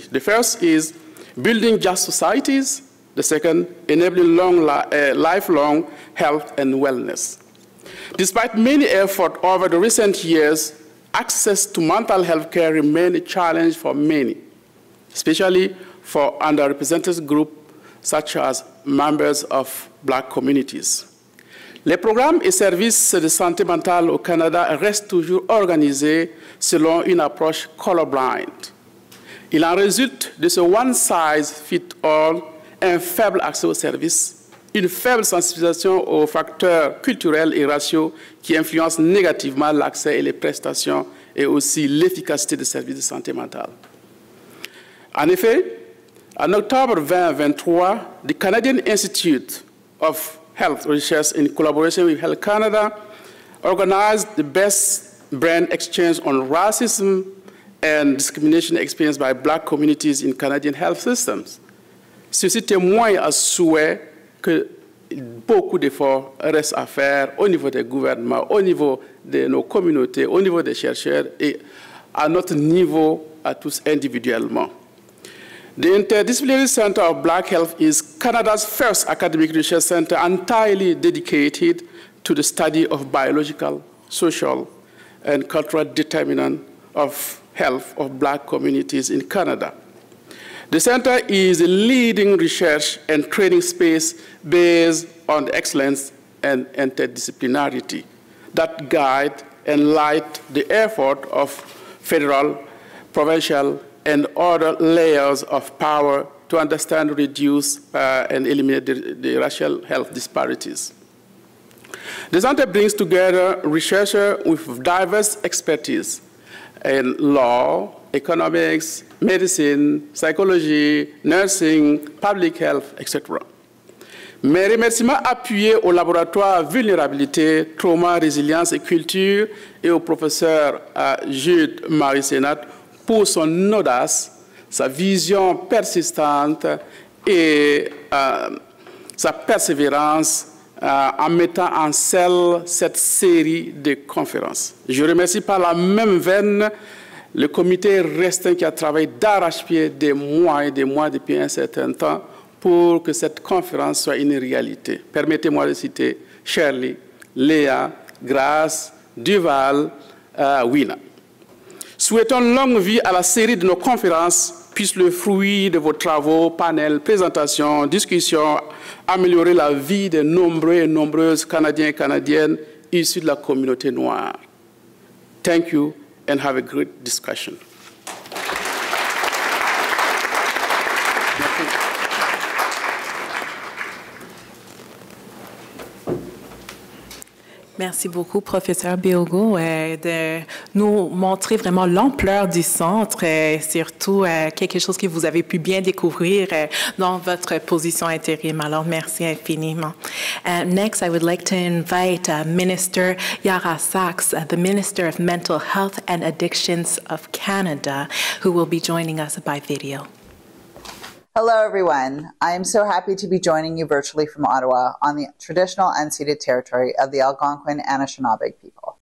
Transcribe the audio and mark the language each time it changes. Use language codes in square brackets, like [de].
[en] The first is building just societies. The second, enabling lifelong health and wellness. Despite many efforts over the recent years, access to mental health care remains a challenge for many, especially for underrepresented groups such as members of Black communities. [fr] Les programmes et services de santé mentale au Canada restent toujours organisés selon une approche colorblind. Il en résulte de ce one-size-fits-all un faible accès aux services, une faible sensibilisation aux facteurs culturels et raciaux qui influencent négativement l'accès et les prestations et aussi l'efficacité des services de santé mentale. [en] En effet, en octobre 2023, the Canadian Institute of Health Research, in collaboration with Health Canada, organized the best brand exchange on racism and discrimination experienced by Black communities in Canadian health systems. [fr] Ceci témoigne à souhait que beaucoup d'efforts restent à faire au niveau des gouvernements, au niveau de nos communautés, au niveau des chercheurs et à notre niveau à tous individuellement. [en] The Interdisciplinary Center of Black Health is Canada's first academic research center entirely dedicated to the study of biological, social, and cultural determinants of health of Black communities in Canada. The center is a leading research and training space based on excellence and interdisciplinarity that guide and light the effort of federal, provincial, and other layers of power to understand, reduce, and eliminate the racial health disparities. The center brings together researchers with diverse expertise in law, economics, medicine, psychology, nursing, public health, etc. [fr] Mes remerciements appuyés au laboratoire Vulnérabilité, Trauma, Résilience et Culture et au professeur Jude Marie-Sénat pour son audace, sa vision persistante et sa persévérance en mettant en scène cette série de conférences. Je remercie par la même veine le comité restreint qui a travaillé d'arrache-pied des mois et des mois depuis un certain temps pour que cette conférence soit une réalité. Permettez-moi de citer Shirley, Léa, Grace, Duval, Wina. Souhaitons longue vie à la série de nos conférences, puisse le fruit de vos travaux, panels, présentations, discussions, améliorer la vie de nombreux et nombreuses Canadiens et Canadiennes issus de la communauté noire. [en] Thank you and have a great discussion. [fr] Merci beaucoup, professeur Beogo, de nous montrer vraiment l'ampleur du centre, surtout quelque chose que vous avez pu bien découvrir dans votre position intérim. Alors, merci infiniment. [en] Next, I would like to invite Minister Yara Sachs, the Minister of Mental Health and Addictions of Canada, who will be joining us by video. Hello, everyone. I am so happy to be joining you virtually from Ottawa on the traditional unceded territory of the Algonquin Anishinaabe people.